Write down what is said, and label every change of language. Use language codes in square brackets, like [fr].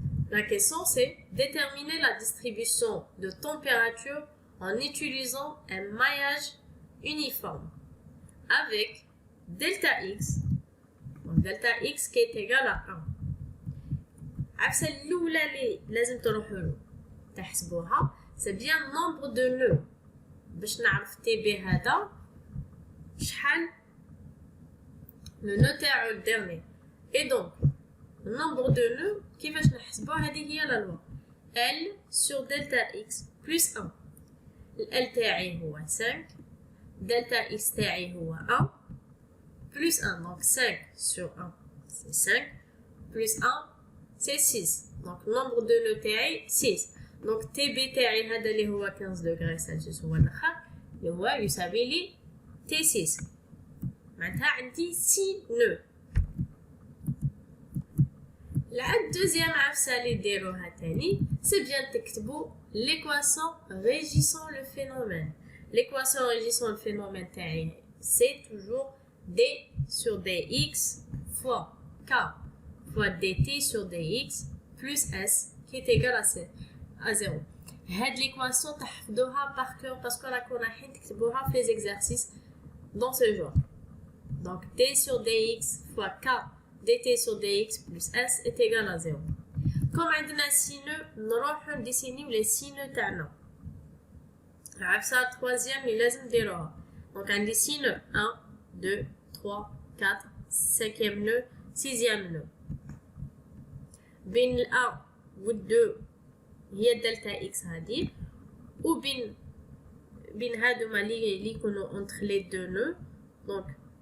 [fr] La question c'est déterminer la distribution de température en utilisant un maillage uniforme avec delta X, donc delta X qui est égal à 1. [ar] عفسة الأولى اللي لازم تروحوا له تحسبوها [fr] c'est bien nombre de nœuds [ar] باش نعرف تي بي هذا شحال le nœud تاعو الدرني [fr] et donc le nombre de nœuds [ar] كيفاش نحسبوه هذه هي لا لوا [fr] L sur delta X plus 1 [ar] L تاعي هو 5 delta X تاعي هو 1 [fr] plus 1 donc 5 sur 1 c'est 5 plus 1 c'est 6 donc nombre de nœuds تاعي 6 donc TB تاعي هذا اللي هو 15 degrés Celsius [ar] هو الاخر اللي هو يساوي لي [fr] T6 [ar] معناتها عندي [fr] 6 nœuds. La deuxième عفسة [ar] اللي ديروها تاني [fr] c'est bien [ar] تكتبوا [fr] l'équation régissant le phénomène. L'équation régissant le phénomène تاعي c'est toujours d sur dx fois k fois dt sur dx plus s qui est égal à 0. هاد l'équation [ar] تحفظوها [fr] par cœur parce que [ar] راكم رايحين تكتبوها في [fr] les exercices dans ce genre. Donc d sur dx fois k dt sur dx plus s est égal à 0. [ar] Comme عندنا sinus نروحو نديسينيو [fr] les sinus [ar] تاعنا. عفسة troisième اللي لازم نديروها. [fr] Donc [ar] عندي [fr] sinus 1 2 3 4 5e nœud 6e nœud. [ar] بين ال 1 و 2 هي دلتا اكس هادي بين هادوما اللي يكونوا انتر لي دو نو دونك